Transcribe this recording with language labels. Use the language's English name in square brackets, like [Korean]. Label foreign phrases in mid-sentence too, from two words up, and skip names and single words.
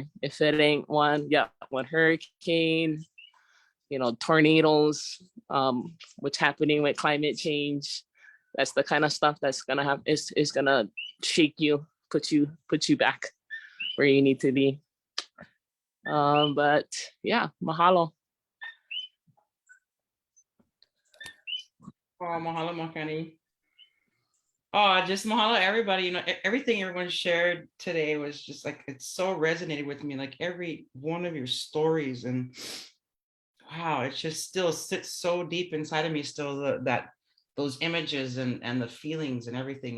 [English] If it ain't one hurricane, tornadoes, what's happening with climate change. That's the kind of stuff that's gonna have is gonna shake you, put you back where you need to be. But yeah, mahalo. Oh, mahalo, Makani. Oh, just mahalo everybody. You know, everything everyone shared today was just like, it so resonated with me. Like every one of your stories, and wow, it just still sits so deep inside of me still, that those images and the feelings and everything.